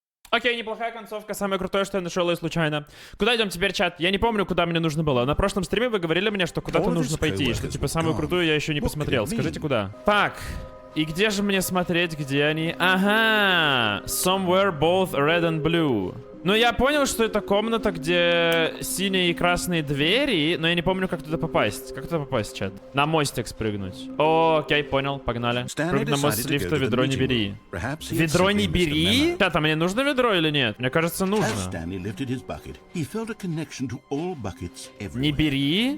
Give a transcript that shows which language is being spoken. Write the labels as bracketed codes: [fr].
[ru] Окей, неплохая концовка. Самое крутое, что я нашел ее случайно. Куда идем теперь, чат? Я не помню, куда мне нужно было. На прошлом стриме вы говорили мне, что куда-то нужно пойти. Что, типа, самую крутую я еще не посмотрел. Скажите, куда? Так. И где же мне смотреть, где они? Ага. [en] Somewhere both red and blue. [ru] Ну, я понял, что это комната, где синие и красные двери, но я не помню, как туда попасть. Как туда попасть, чат? На мостик спрыгнуть. О, окей, понял, погнали. Прыгнуть на мост с лифта, ведро не бери. Ведро не бери? Чат, а мне нужно ведро или нет? Мне кажется, нужно. Не бери?